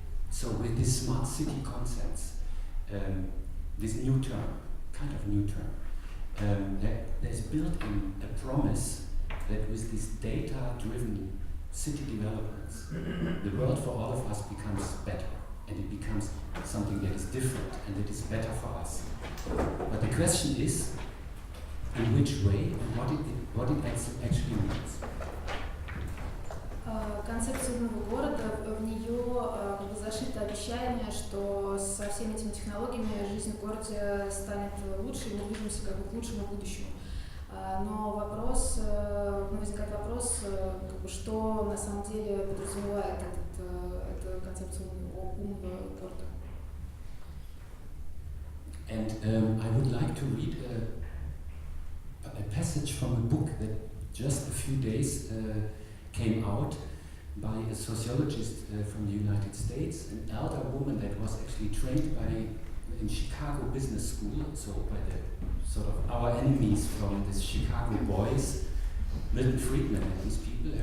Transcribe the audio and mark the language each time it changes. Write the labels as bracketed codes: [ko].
[en] So with this smart city concepts, this new term, kind of new term, there's built in a promise that with this data-driven city developments, the world for all of us becomes better, and it becomes something that is different and that is better for us. But the question is, in which way and what it actually means. [ru] Концепция умного города, в нее зашито обещание, что со всеми этими технологиями жизнь в городе станет лучше, и мы движемся к лучшему будущему. Но возникает вопрос, что на самом деле подразумевает эта концепция умного города. [en] And I would like to read a passage from a book that just a few days came out by a sociologist from the United States, an elder woman that was actually trained in Chicago Business School, so by the sort of our enemies from this Chicago boys, Milton Friedman and these people.